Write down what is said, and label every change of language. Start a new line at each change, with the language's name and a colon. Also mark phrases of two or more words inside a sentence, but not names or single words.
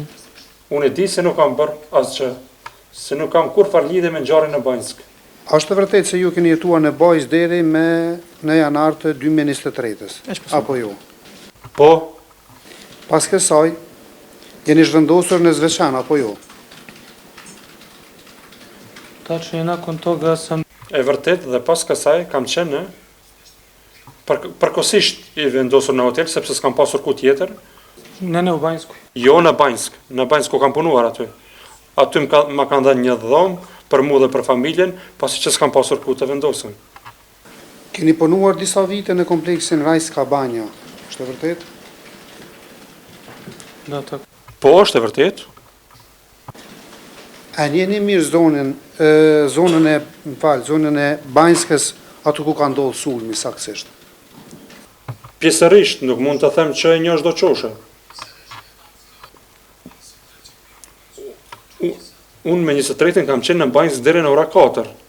Albanian: Unë e di se nuk kam bërë asgjë, se nuk kam kur far lidhje me ngjarjen në Banjsk. A është vërtet se ju keni jetuar në Bajs deri në janar të 2023-s, apo jo? Po, Pas kësaj, jeni zhvendosur në Zveçan, apo jo?
Serbian: Tačno nakon toga sam
Albanian: e vërtet dhe pas kësaj kam qenë përkohësisht i vendosur në hotel sepse s'kam pasur ku tjetër.
Serbian: ne u Banjskoj.
Albanian: Jo në Banjsk ku kam punuar aty. Aty më kanë dhënë një dhomë për mua dhe për familjen, pasi që s'kam pasur ku të vendosem. Keni punuar disa vite në kompleksin Rajska Banja, është e vërtet?
Serbian: Da, tako.
Albanian: Po, është e vërtet. A njeni mirë zonën e Banjskës aty ku ka ndodhur sulmi saktësisht? Pjesërisht nuk mund të them që e njoh çdo çoshe. Unë me 23-ën kam qenë në Banjsk deri në ora 4.